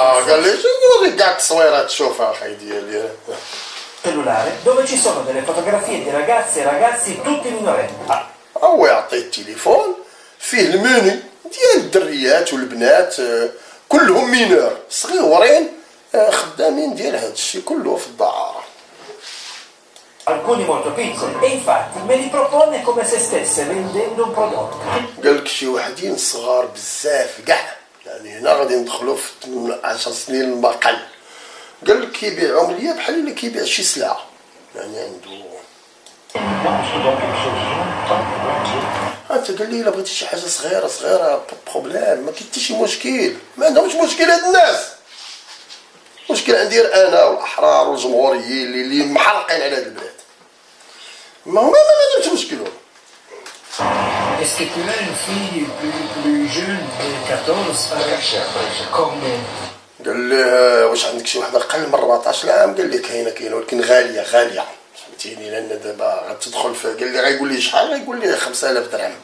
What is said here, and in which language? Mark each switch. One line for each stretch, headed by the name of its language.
Arabic: قال لي شنو نوريك كاع التصويرات تشوفها اخي ديالي.
Italian: Cellulare dove ci sono delle fotografie di ragazze e ragazzi tutti minorenni.
Arabic: هو يعطي التليفون فيه المني ديال الدريات والبنات كلهم مينور صغيورين خدامين ديال هذا الشيء كله في الدعاره.
Italian: alcuni molto piccoli, e infatti me li propone come se stesse vendendo un prodotto.
Arabic: قال لك شي وحدين صغار بزاف كاع، يعني هنا غادي ندخلوا في 10 سنين المقل. قال لك كيبيعهم ليا بحال اللي كيبيع شي سلعه، يعني عنده انت قال لي الا بغيتي شي حاجه صغيره
French: با بروبليم،
Arabic: ما كاين حتى شي مشكل، ما عندهمش مشكل هاد الناس. مشكل عندي انا والاحرار والجمهوريين اللي محرقين على هاد البلاد، ما هما ما عندهمش مشكل.
French: Est-ce que tu as une fille plus jeune de 14 comme
Arabic: قال لي واش عندك شي وحده اقل من 14 عام؟ قال لي كاينه ولكن غاليه فهمتيني، لان دابا غتدخل في، قال لي غايقول لي شحال، غايقول لي 5000 درهم.